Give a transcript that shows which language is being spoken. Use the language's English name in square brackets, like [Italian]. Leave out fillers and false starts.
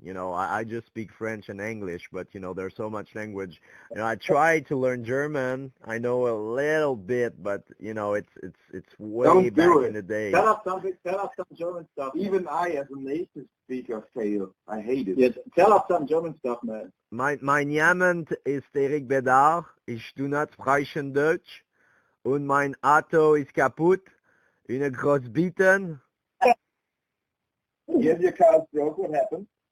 [English] I just speak French and English, but there's so much language. I try to learn German. I know a little bit, but it's way back in the day. Tell us some German stuff. Even I, as a native speaker, fail. I hate it. Yes, tell us some German stuff, man. [German] Mein Name ist Erik Bedard. Ich tu nicht sprechen Deutsch. Und mein Auto ist kaputt. Eine Großbitten. [English] If your car's broke, what happened?